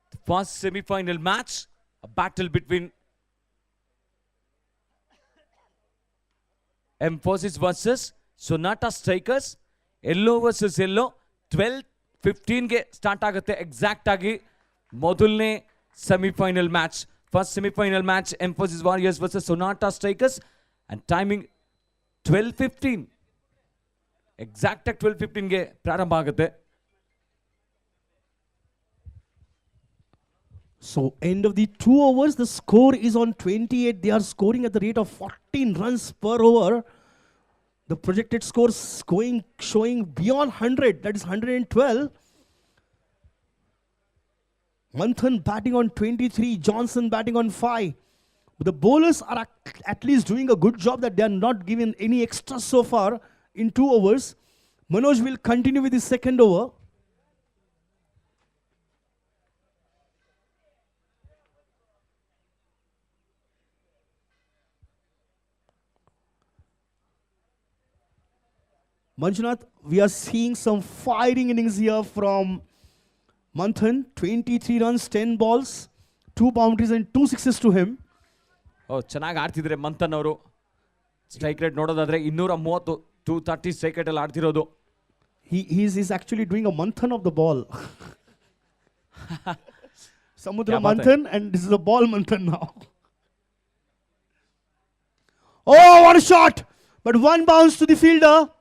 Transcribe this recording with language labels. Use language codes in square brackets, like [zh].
[en] First semi-final match, a battle between Emphasis versus Sonata Strikers. Yellow versus yellow. [kn] 12:15 ಗೆ start ಆಗುತ್ತೆ exact ಆಗಿ ಮೊದಲನೇ semifinal match. First semifinal match emphasis warriors versus Sonata strikers and timing 12:15 exact ಆಗಿ 12:15 ಗೆ ಪ್ರಾರಂಭ ಆಗುತ್ತೆ. [en] So end of the 2 overs, the score is on 28. They are scoring at the rate of 14 runs per over. The projected scores showing beyond 100, that is 112. Manthan batting on 23, Johnson batting on 5. But the bowlers are at least doing a good job that they are not given any extra so far in 2 overs. Manoj will continue with the second over. Manjunath, we are seeing some firing innings here from Manthan. 23 runs, 10 balls, 2 boundaries and 2 sixes to him. [kn] ಚೆನ್ನಾಗಿ ಆಡ್ತಿದ್ರೆ ಮಂಥನ್ ಅವರು. Strike rate ನೋಡೋದಾದ್ರೆ 230, 230 strike rate ಅಲ್ಲಿ ಆಡ್ತಿರೋದು. [en] He's actually doing a Manthan of the ball. Samudra [hi] Kya baat hai? [en] Manthan, and this is a ball Manthan now. Oh, what a shot! But one bounce to the fielder.